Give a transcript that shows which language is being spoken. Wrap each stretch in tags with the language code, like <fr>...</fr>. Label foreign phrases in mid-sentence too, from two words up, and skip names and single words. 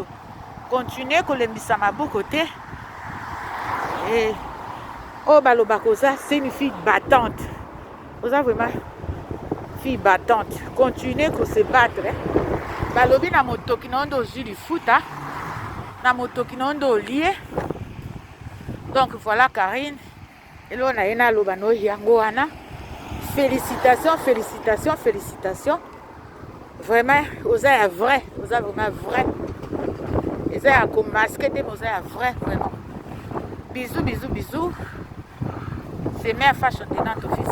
<ln>Continuez kolembisa maboko te. Et oh baloba koza,</ln> <fr>c'est une fille battante. Oza vraiment fille battante. Continuez ko se battre.</fr> <ln>Balobi na motoki na onde ozwi lifuta. Na motoki na onde olie.</ln> <fr>Donc voilà</fr> <ln>Karine.</ln> <fr>Et là on a</fr> <ln>ena lobano yango wana.</ln> <fr>Félicitations.</fr> <ln>Vraiment, oza ya vrai. Oza</ln> <fr>vraiment vrai.</fr> <ln>Oza ya ko masquer te, oza ya</ln> <fr>vrai vraiment. Bisous. C'est Mère Fashion de Nantes officielle.</fr>